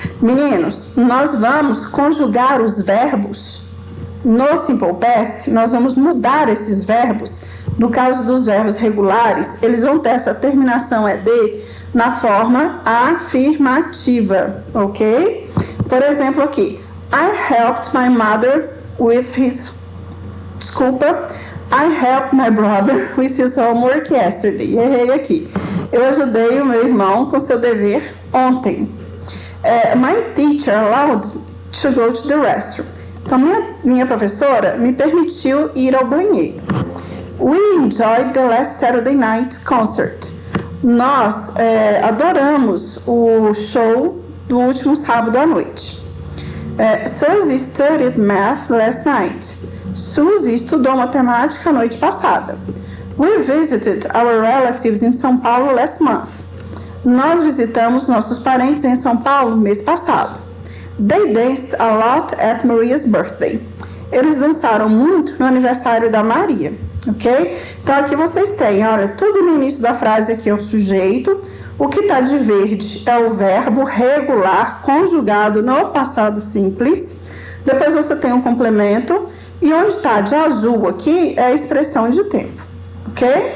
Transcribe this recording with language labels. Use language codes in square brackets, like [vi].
[pt] Meninos, nós vamos conjugar os verbos no Simple Past, nós vamos mudar esses verbos. No caso dos verbos regulares, eles vão ter essa terminação ED na forma afirmativa, ok? Por exemplo, aqui, [en] I helped my mother with his... [pt] Desculpa, [en] I helped my brother with his homework yesterday. [pt] Errei aqui. Eu ajudei o meu irmão com seu dever ontem. [en] My teacher allowed to go to the restroom. [pt] Então, minha professora me permitiu ir ao banheiro. [en] We enjoyed the last Saturday night concert. [pt] Nós adoramos o show do último sábado à noite. [en] Suzy studied math last night. [pt] Suzy estudou matemática a noite passada. [en] We visited our relatives in São Paulo last month. [pt] Nós visitamos nossos parentes em São Paulo mês passado. [en] They danced a lot at Maria's birthday. [pt] Eles dançaram muito no aniversário da Maria. Ok? Então, aqui vocês têm, olha, tudo no início da frase aqui é o sujeito, o que está de verde é o verbo regular conjugado no passado simples, depois você tem um complemento, e onde está de azul aqui é a expressão de tempo, ok?